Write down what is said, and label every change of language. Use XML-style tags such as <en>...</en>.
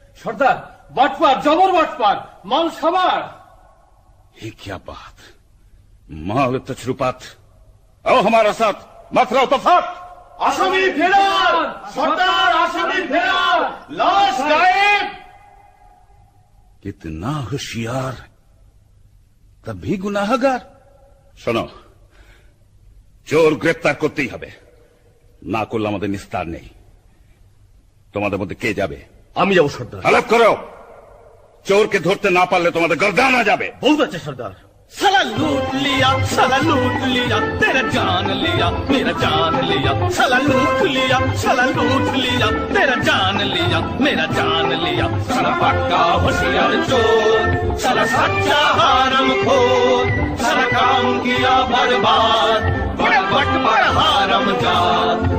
<bn>সর্দার, বাটপার, জবর বাটপার, মাল সাবার।</bn> <hi>ये क्या बात, माल तजरुबात। आओ हमारा साथ, मत रहो तफात।</hi> <bn>আসামি ফেরার সর্দার, আসামি ফেরার, লাশ গায়েব।</bn> <hi>कितना होशियार, तभी गुनाहगार।</hi> <bn>শোনো, চোর গ্রেপ্তার করতেই হবে, না করলে আমাদের নিস্তার নেই। তোমাদের মধ্যে কে যাবে? আমি যাবো সর্দার। আলাপ করো, চোরকে ধরতে না পারলে তোমাদের গর্দানা যাবে। বহুত আছে সর্দার।</bn> <hi>साला लूट लिया, साला लूट लिया, तेरा जान लिया, मेरा जान लिया, साला लूट लिया, साला लूट लिया, तेरा जान लिया, मेरा जान लिया। साला पक्का होशियार चोर, साला सच्चा हारम खोर, साला काम किया बर्बाद, बड़ा बट बड़ा हारम जात।</hi>